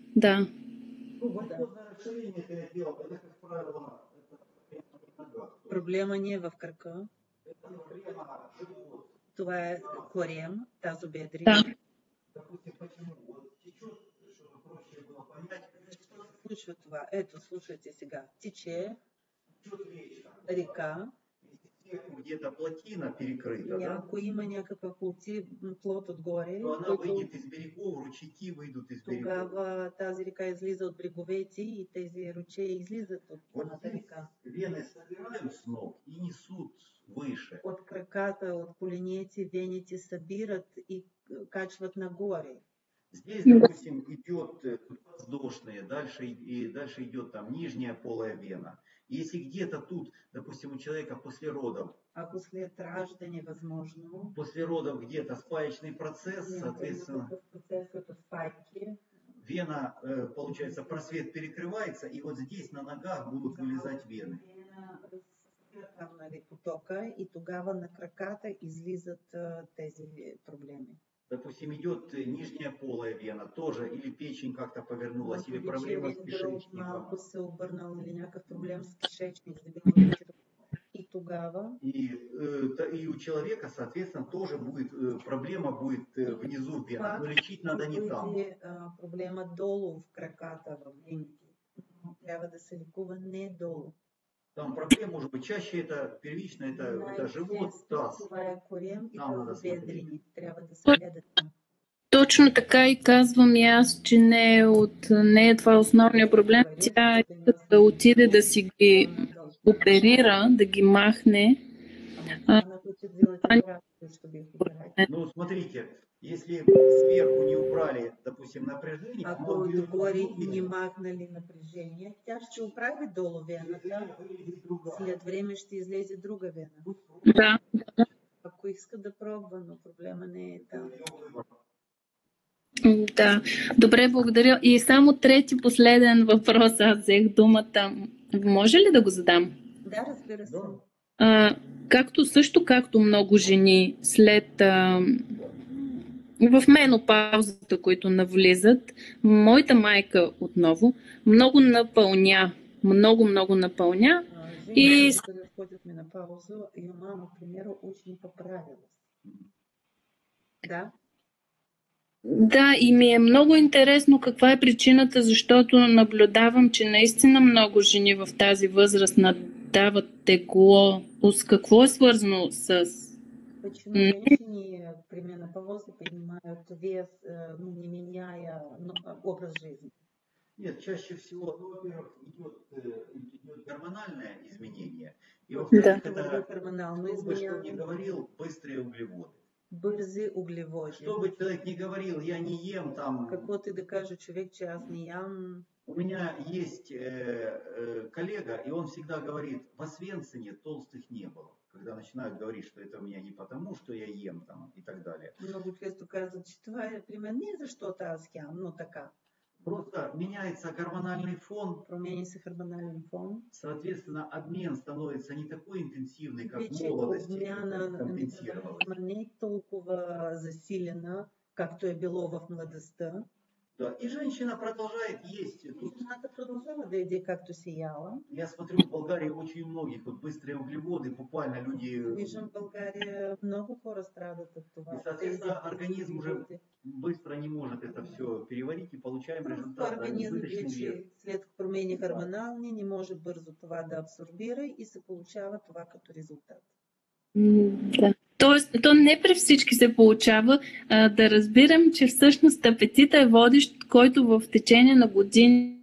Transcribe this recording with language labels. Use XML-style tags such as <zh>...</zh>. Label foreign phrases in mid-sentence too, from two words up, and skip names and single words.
<bg>Проблема не е в кръка. Това е корем, тазобедрик. Да. Що се случва това? Ето, слушайте сега. Тече река.</bg> <ru>Где-то плотина перекрыта,</ru> <bg>ако има някаква плот отгоре,</bg> <ru>она выйдет из берегов, ручейки выйдут из берегов.</ru> <bg>Тогава тази река излиза от бреговете и тези ручеи излизат от самата река.</bg> <ru>Вены собирают с ног и несут выше.</ru> <bg>От краката, от коленете, вените събират и качват нагоре.</bg> <ru>Здесь, допустим, идет воздушные, дальше идет там нижняя полая вена. Если где-то тут, допустим, у человека после родов,</ru> <bg>ако след раждане възможно,</bg> <ru>после родов где-то спаечный процесс, соответственно, вена, получается, просвет перекрывается, и вот здесь на ногах будут вылезать вены.</ru> <bg>Там, нали, потока, и тогава на краката излизат тези проблеми.</bg> <ru>Допустим, идет нижняя полая вена тоже, или печень как-то повернулась, или проблема с кишечником.</ru> <bg>Малко се обърнал, или някакъв проблем с кишечник, и тогава...</bg> <ru>И у человека, соответственно, тоже будет, проблема будет внизу вены, но лечить надо не там.</ru> <bg>Проблема долу в краката, в вените. Трябва да се лекува не долу.</bg> <ru>Там проблема может быть чаще, это первично, это живот, таз.</ru> <bg>Това е корем и тазобедрени. Трябва да се гледат там. Точно така и казвам и аз, че не е това основният проблем. Тя е да отиде да си ги оперира, да ги махне.</bg> <ru>Ну, смотрите, если сверху не убрали, допустим, напряжение,</ru> <bg>ако отгоре не махнали напрежение, тя ще оправи долу вената, след време ще излезе друга вена. Да. Ако иска да пробва, но проблема не е там. Да, добре, благодаря. И само трети последен въпрос, аз взех думата. Може ли да го задам? Да, разбира се. Както много жени след в менопаузата, които навлизат, моята майка отново много напълня.</bg> <ru>И когда входят в менопаузу, ее мама, к примеру, очень поправилась. Да?</ru> <bg>Да, и ми е много интересно каква е причината, защото наблюдавам, че наистина много жени в тази възраст надават тегло. С какво е свързано с...</bg> <ru>Почему женщины при менопаузе поднимают вес, не меняя образ жизни? Нет, чаще всего, ну, во-первых, идет гормональное изменение, и во-вторых, это, кто бы что ни говорил, быстрые углеводы.</ru> <bg>Бързи углеводи.</bg> <ru>Что бы человек ни говорил, я не ем там...</ru> <bg>Какво ти да каже човек, че аз не ям?</bg> <ru>У меня есть коллега, и он всегда говорит, в Освенцине толстых не было. Когда начинают говорить, что это у меня не потому, что я ем там и так далее.</ru> <bg>Много често казват, че това е при мен не защото аз ям, но така.</bg> <ru>Просто меняется гормональный фон.</ru> <bg>Променя се гормонален фон.</bg> <ru>Соответственно, обмен становится не такой интенсивный, как в молодости.</ru> <bg>Обмяна не толкова засилена, както е било в младостта.</bg> <ru>Да, и женщина продолжает есть.</ru> <bg>Жената продължава да яде както си яла.</bg> <ru>Я смотрю, в Болгарии очень многих вот быстрые углеводы, буквально люди...</ru> <bg>Виждам, в България много хора страдат от това.</bg> <ru>И, соответственно, организм уже быстро не может это все переварить и получаем результат.</ru> <bg>Организм вече след промени хормонални не може бързо това да абсорбира и се получава това като резултат. Да. Тоест, то не при всички се получава. Да разбирам, че всъщност апетита е водещ, който в течение на години...</bg>